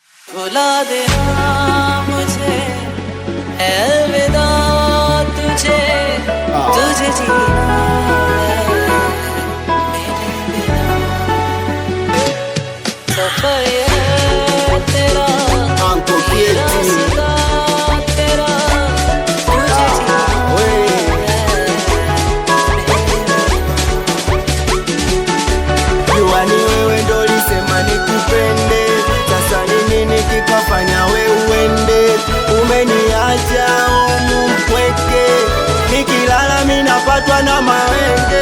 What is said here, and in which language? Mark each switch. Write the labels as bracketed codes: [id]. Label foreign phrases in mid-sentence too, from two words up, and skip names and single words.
[hi] भुला देना मुझे, अलविदा तुझे, तुझे जीना है मेरे बिना। सफर ये तेरा, मेरा सदा तेरा, तुझे जीना है [sw] Juani wewe ndo lisema nikupende, sasa ni nini kikafanya we uende? Umeniacha mpweke, nikilala minapatwa na mawenge.